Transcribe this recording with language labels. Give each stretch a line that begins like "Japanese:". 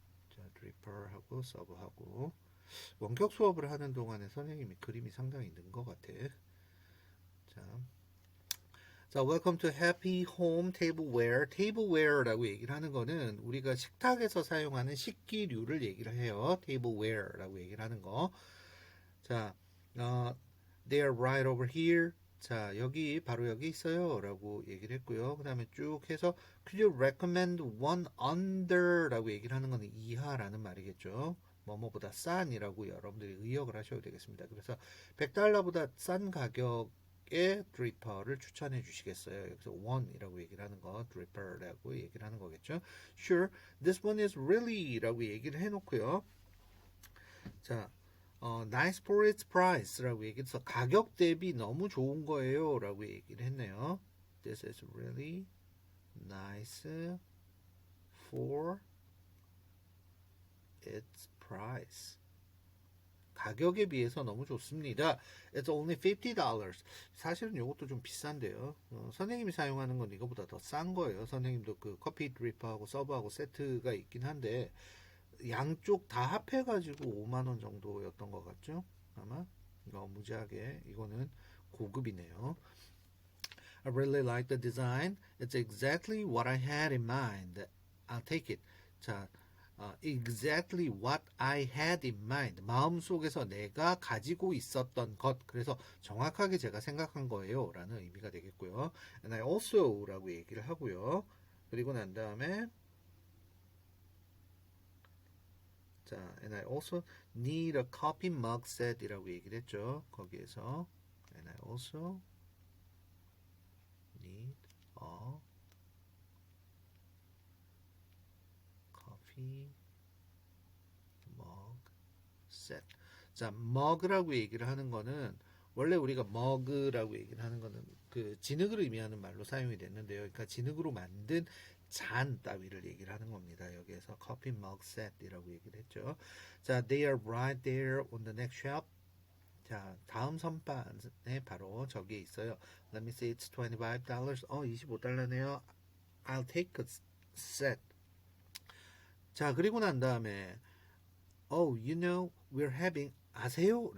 Korean: 자, 드리퍼하고 서버하고 원격 수업을 하는 동안에 선생님이 그림이 상당히 는 것 같아.
English: 자, welcome to Happy Home Tableware.
Korean: Tableware라고 얘기를 하는 거는 우리가 식탁에서 사용하는 식기류를 얘기를 해요. Tableware라고 얘기를 하는 거.
English: 자, they are right over here.
Korean: 자, 여기 바로 여기 있어요 라고 얘기를 했고요. 그 다음에 쭉 해서
English: could you recommend one under
Korean: 라고 얘기를 하는 거는 이하라는 말이겠죠. 뭐뭐보다 싼이라고 여러분들이 의역을 하셔도 되겠습니다. 그래서 $100보다 싼 가격의 드리퍼를 추천해 주시겠어요. 여기서 one이라고 얘기를 하는 거 드리퍼라고 얘기를 하는 거겠죠.
English: Sure, this one is really
Korean: 라고 얘기를 해놓고요. 자,
English: nice for its price
Korean: 라고 얘기해서 가격 대비 너무 좋은 거예요 라고 얘기를 했네요.
English: This is really nice for its price.
Korean: 가격에 비해서 너무 좋습니다.
English: It's only $50.
Korean: 사실은 이것도 좀 비싼데요. 선생님이 사용하는 건 이거보다 더 싼 거예요. 선생님도 그 커피 드리퍼하고 서버하고 세트가 있긴 한데 양쪽 다 합해가지고 5만원 정도였던 것 같죠? 아마 이거 무지하게 이거는 고급이네요.
English: I really like the design. It's exactly what I had in mind. I'll take it. 자, exactly what I had in mind.
Korean: 마음속에서 내가 가지고 있었던 것. 그래서 정확하게 제가 생각한 거예요 라는 의미가 되겠고요.
English: And I also
Korean: 라고 얘기를 하고요. 그리고 난 다음에 자,
English: and I also need a coffee mug set
Korean: 이라고 얘기를 했죠.
English: 거기에서 and I also need a coffee mug set.
Korean: 자, mug라고 얘기를 하는 거는 원래 우리가 mug라고 얘기를 하는 거는 그 진흙을 의미하는 말로 사용이 됐는데요. 그러니까 진흙으로 만든 잔 따위를 얘기를 하는 겁니다. 여기에서 커피 mug set이라고 얘기를 했죠.
English: 자, they are right there on the next shelf.
Korean: 자, 다음 선반에 바로 저기에 있어요.
English: Let me see, it's $25.
Korean: $25네요.
English: I'll take a set.
Korean: 자, 그리고 난 다음에
English: Oh, you know, we're having
Korean: 아세요?